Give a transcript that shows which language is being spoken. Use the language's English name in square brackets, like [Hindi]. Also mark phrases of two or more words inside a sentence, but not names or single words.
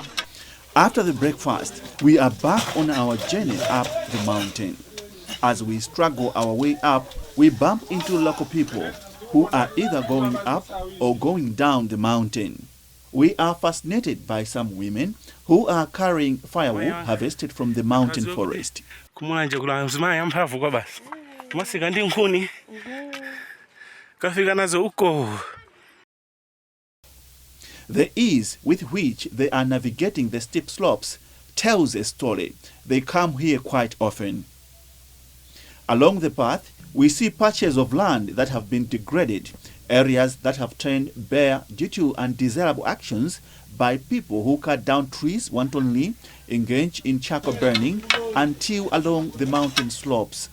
[English] After the breakfast, we are back on our journey up the mountain. As we struggle our way up, we bump into local people who are either going up or going down the mountain. We are fascinated by some women who are carrying firewood harvested from the mountain forest. [Nyanja] Kumulanje kulanzima mphamvu kwa basi. Masika ndi nkhuni. Kafika nazo uko. [English] The ease with which they are navigating the steep slopes tells a story. They come here quite often. Along the path, we see patches of land that have been degraded, areas that have turned bare due to undesirable actions by people who cut down trees wantonly, engage in charcoal burning, and till along the mountain slopes.